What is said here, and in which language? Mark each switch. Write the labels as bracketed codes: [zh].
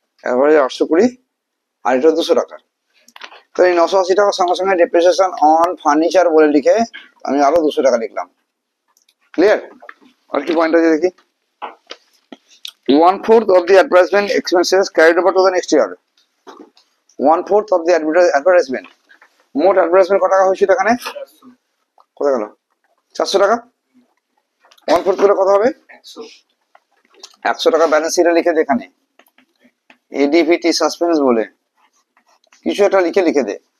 [bn] এবারে 820 আর এটা 200 টাকা। তো এই 980 টাকার সঙ্গে সঙ্গে ডেপ্রিসিয়েশন অন ফার্নিচার বলে লিখে আমি আরো 200 টাকা লিখলাম। ক্লিয়ার? আর কি পয়েন্ট আছে দেখি। [en] 1/4 of the advertisement expenses carried over to the next year. 1/4 of the advertisement. [bn] মোট অ্যাডভার্টাইজমেন্ট কত টাকা হয়েছিল এখানে? কত গেল? 400 টাকা। 1/4 করে কত হবে? 100 টাকা ব্যালেন্স শিটে লিখে দে। এখানে এডিভিটি সাসপেন্স বলে কিছু একটা লিখে দে।